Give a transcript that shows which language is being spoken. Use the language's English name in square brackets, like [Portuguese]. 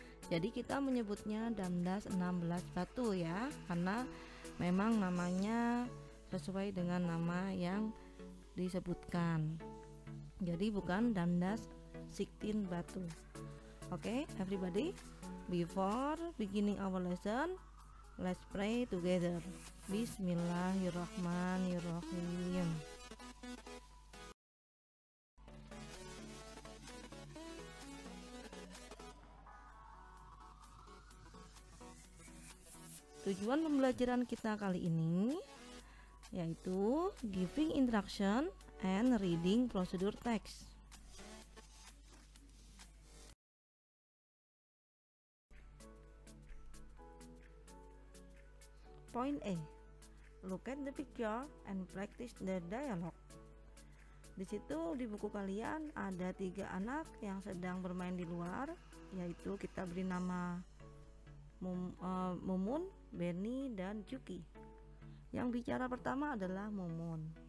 [Indonesian] Jadi kita menyebutnya Damdas 16 Batu ya, karena memang namanya sesuai dengan nama yang disebutkan. Jadi bukan Damdas 16 Batu. [English] Okay, everybody, before beginning our lesson, let's pray together. [Arabic] Bismillahirrahmanirrahim. [Indonesian] Tujuan pembelajaran kita kali ini yaitu [English] giving instruction and reading procedure text. Point A. Look at the picture and practice the dialogue. [Indonesian] Di situ di buku kalian ada 3 anak yang sedang bermain di luar, yaitu kita beri nama Mumun, Benny, dan Juki. Yang bicara pertama adalah Mumun.